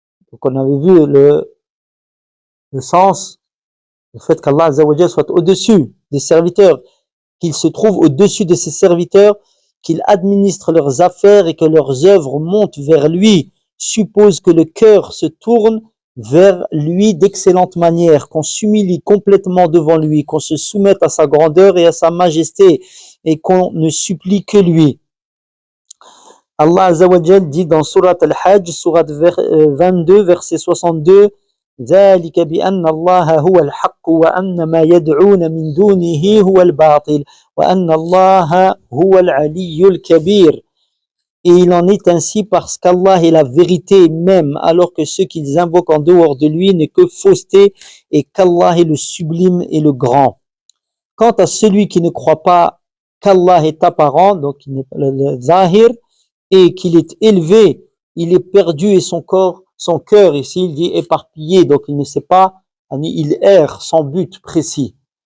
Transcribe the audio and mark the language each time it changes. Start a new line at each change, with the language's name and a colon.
French: Donc on avait vu le sens, le fait qu'Allah Azza wa Jal soit au-dessus des serviteurs, qu'il se trouve au-dessus de ses serviteurs, qu'il administre leurs affaires et que leurs œuvres montent vers lui, suppose que le cœur se tourne vers lui d'excellente manière, qu'on s'humilie complètement devant lui, qu'on se soumette à sa grandeur et à sa majesté, et qu'on ne supplie que lui. Allah Azza wa Jal dit dans Surat Al-Hajj, Surat 22, verset 62,
Arabic: ذلك بأن الله هو الحق وأن ما يدعون من دونه هو الباطل وأن الله هو العلي الكبير.
French: Et il en est ainsi parce qu'Allah est la vérité même, alors que ce qu'ils invoquent en dehors de lui n'est que fausseté, et qu'Allah est le sublime et le grand. Quant à celui qui ne croit pas qu'Allah est apparent, donc le zahir, et qu'il est élevé, il est perdu et son cœur ici, il dit éparpillé, donc il ne sait pas, il erre sans but précis.